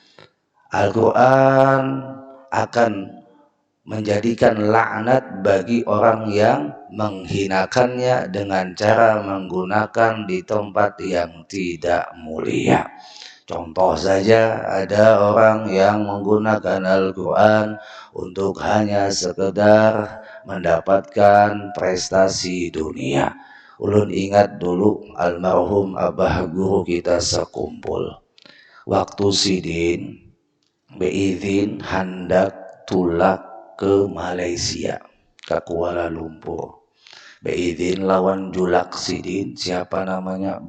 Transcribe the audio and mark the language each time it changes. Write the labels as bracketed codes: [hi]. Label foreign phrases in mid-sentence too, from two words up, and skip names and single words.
[id] Al-Quran akan menjadikan laknat bagi orang yang menghinakannya dengan cara menggunakan di tempat yang tidak mulia. Contoh saja, ada orang yang menggunakan Al-Quran untuk hanya sekedar mendapatkan prestasi dunia. [bjn] Ulun ingat dulu almarhum abah guru kita sekumpul. Waktu sidin, beizin hendak tulak ke Malaysia, ke Kuala Lumpur. Beizin lawan julak sidin, siapa namanya?